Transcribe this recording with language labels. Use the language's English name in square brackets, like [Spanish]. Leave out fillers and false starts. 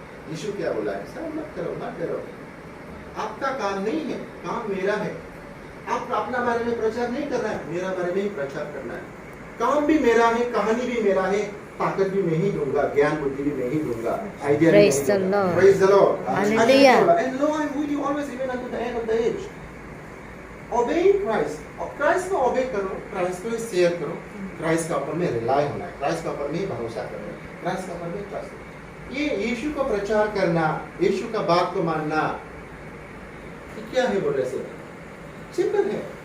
[Hindi] यीशु क्या बोला है, सब मत करो मत करो, आपका काम नहीं है, काम मेरा है। आप अपना बारे में प्रचार नहीं करना है, मेरा बारे में ही प्रचार करना है। काम भी मेरा है, कहानी भी मेरा है, ताकत भी मैं ही दूंगा, ज्ञान बुद्धि भी मैं ही दूंगा, आइडिया भी मैं ही दूंगा। [English] Praise the Lord. Hallelujah. And lo, I am with you always even unto the end of the age. Obeying Christ. [Hindi] और क्राइस्ट को ओबे करो, क्राइस्ट को शेयर करो, क्राइस्ट का ऊपर में रिलाय होना है, क्राइस्ट का ऊपर में भरोसा करना है, क्राइस्ट का ऊपर में ट्रस्ट। ये यीशु को प्रचार करना, यीशु का बात को मानना, क्या है बोले से सिंपल है।